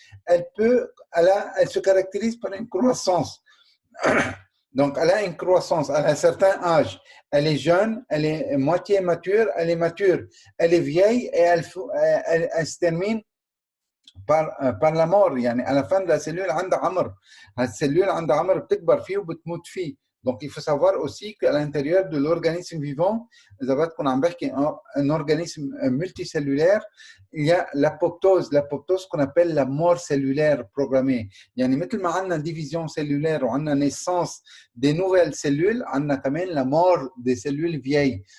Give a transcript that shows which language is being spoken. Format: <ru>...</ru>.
<fr>Elle se caractérise par une croissance. Donc, elle a une croissance, elle a un certain âge. Elle est jeune, elle est moitié mature, elle est mature. Elle est vieille et elle se termine par la mort.</fr> <ar>يعني</ar> <fr>à la fin de la cellule</fr> <ar>عندها عمر. الcellule عندها عمر بتكبر فيه وبتموت فيه.</ar> <fr>Donc il faut savoir aussi qu'à l'intérieur de l'organisme vivant, un organisme multicellulaire, il y a l'apoptose qu'on appelle la mort cellulaire programmée.</fr> <ar>يعني مثل ما عندنا</ar> <fr>division cellulaire</fr> <ar>وعندنا</ar> <fr>naissance des nouvelles cellules,</fr> <ar>عندنا كمان</ar> <fr>la mort des cellules vieilles.</fr>